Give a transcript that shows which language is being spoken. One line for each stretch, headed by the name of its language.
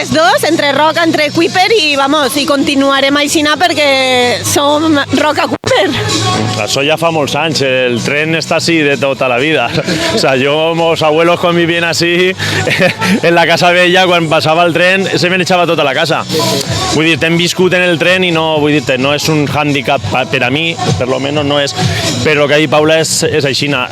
Catalan: les dos, entre Roca, entre Kuiper, i vamos, i continuarem aixina perquè som Roca Kuiper. Això ja fa molts anys, el tren està así de tota la vida.
Spanish: O sea, yo, mis abuelos convivían así en la
Catalan: casa vella, quan passava el tren
Spanish: se me echava tota la casa.
Catalan: Vull dir, hem viscut en el tren i no, vull dir, no és un hàndicap per a mi, per lo menos no és, però el que ha dit Paula és aixina.